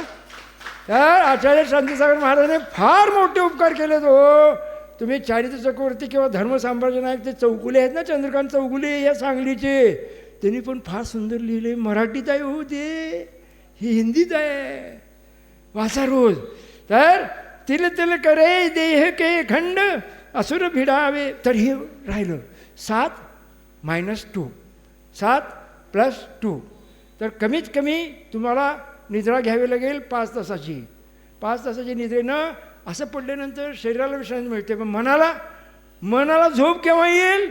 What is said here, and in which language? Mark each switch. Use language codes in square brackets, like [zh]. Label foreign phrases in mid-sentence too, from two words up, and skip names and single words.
[mr] तर आचार्य शांतीसागर महाराजांनी फार मोठे उपकार केलेत हो. तुम्ही चारित्र चक्रवर्ती किंवा धर्म साम्राज्य नायक ते चौगुले आहेत ना, चंद्रकांत चौगुले या सांगलीचे, त्यांनी पण फार सुंदर लिहिले. मराठीत आहे हो ते, ही हिंदीत आहे, वाचा रोज. [hi] तर तिल तिल करे देह के खंड असुर भिडावे. [mr] तर हे राहिलं 7 - 2 तर कमीत कमी तुम्हाला निद्रा घ्यावी लागेल 5 तासाची. 5 तासाची निद्रेनं असं पडल्यानंतर शरीराला विश्रांती मिळते, पण मनाला झोप केव्हा येईल?